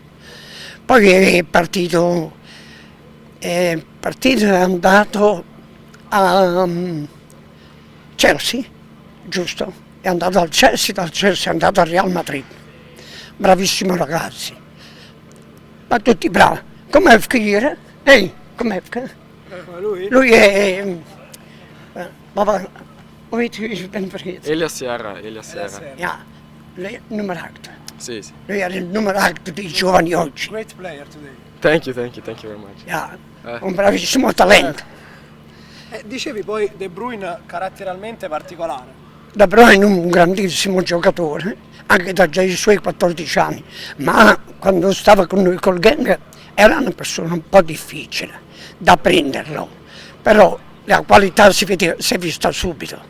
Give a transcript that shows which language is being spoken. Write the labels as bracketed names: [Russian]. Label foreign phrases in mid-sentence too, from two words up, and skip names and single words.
[Italian] Poi è andato a Chelsea, giusto? È andato al Chelsea, dal Chelsea è andato al Real Madrid. Bravissimo ragazzi. Ma tutti bravi. Come Fkir? Ehi, come Fkir? Lui è... [Dutch] Baba, hoe heet u? Ik ben vergeten. Elias Sierra. Ja, lui, nummer 8. [Italian] Sì. Lui è il numero 8 dei giovani oggi. [English] Great player today. Thank you very much. [Dutch] Ja, [Italian] un bravissimo talento. Dicevi poi De Bruyne caratterialmente particolare. De Bruyne è un grandissimo giocatore, anche da già i suoi 14 anni, ma quando stava con noi col Genk era una persona un po' difficile da prenderlo, però la qualità si è vista subito.